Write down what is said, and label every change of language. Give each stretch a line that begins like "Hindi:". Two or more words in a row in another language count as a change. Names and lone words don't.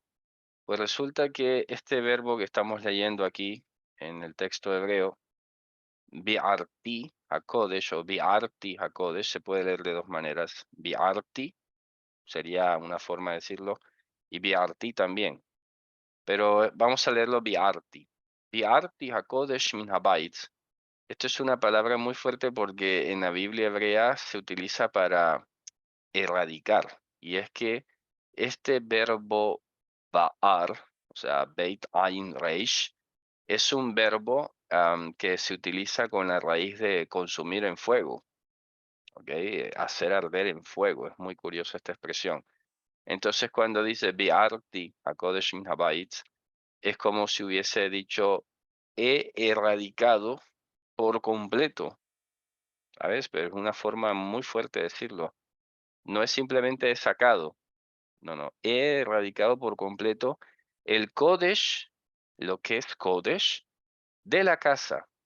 Spanish: Pues resulta que este verbo que estamos leyendo aquí en el texto hebreo,
Hebrew: ביערתי הקודש
Spanish: o
Hebrew: ביערתי הקודש,
Spanish: se puede leer de dos maneras. Bi'arti sería una forma de decirlo y bi'arti también. Pero vamos a leerlo bi'arti.
Hebrew: ביערתי הקודש מן הבית.
Spanish: Esto es una palabra muy fuerte porque en la Biblia hebrea se utiliza para erradicar. Y es que este verbo ba'ar, o sea,
Hebrew: בית עין ריש,
Spanish: es un verbo que se utiliza con la raíz de consumir en fuego, ¿ok? Hacer arder en fuego. Es muy curiosa esta expresión. Entonces, cuando dice
Hebrew: ביערתי הקודש מן הבית,
Spanish: es como si hubiese dicho, he erradicado por completo, ¿sabes? Pero es una forma muy fuerte de decirlo. No es simplemente he sacado, no, he erradicado por completo el Kodesh, lo que es Kodesh, de la casa.